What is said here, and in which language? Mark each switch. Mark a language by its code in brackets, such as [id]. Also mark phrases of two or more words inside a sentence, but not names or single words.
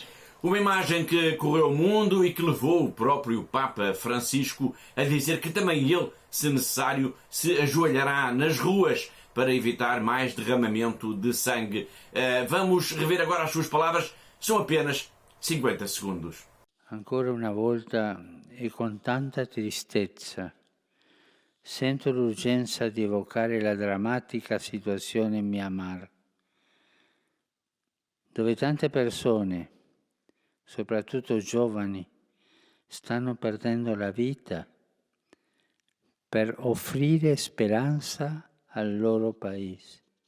[pt] Uma imagem que correu o mundo e que levou o próprio Papa Francisco a dizer que também ele, se necessário, se ajoelhará nas ruas para evitar mais derramamento de sangue. Vamos rever agora as suas palavras, são apenas 50 segundos. [it] Ancora una volta e con tanta tristezza sento l'urgenza di evocare la drammatica situazione in Myanmar, dove tante persone, soprattutto giovani, stanno perdendo la vita per offrire speranza al loro paese.